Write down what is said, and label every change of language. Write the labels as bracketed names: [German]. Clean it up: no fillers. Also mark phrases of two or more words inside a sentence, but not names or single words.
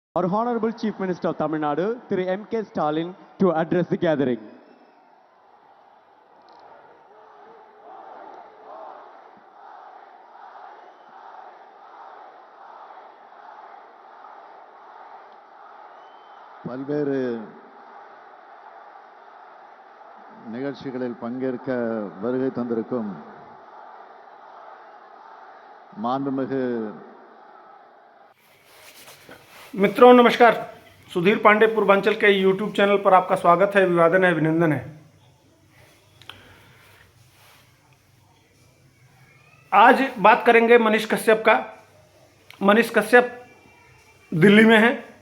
[English] Our Honorable Chief Minister of Tamil Nadu, Thiru M.K. Stalin, to address the gathering. [Tamil] பல்வேறு நிகழ்ச்சிகளில் பங்கேற்க வருகை தந்திருக்கும் மாண்புமிகு [Hindi] मित्रों नमस्कार। सुधीर पांडे पूर्वांचल के यूट्यूब चैनल पर आपका स्वागत है, अभिवादन है, अभिनंदन है। आज बात करेंगे मनीष कश्यप का। मनीष कश्यप दिल्ली में हैं।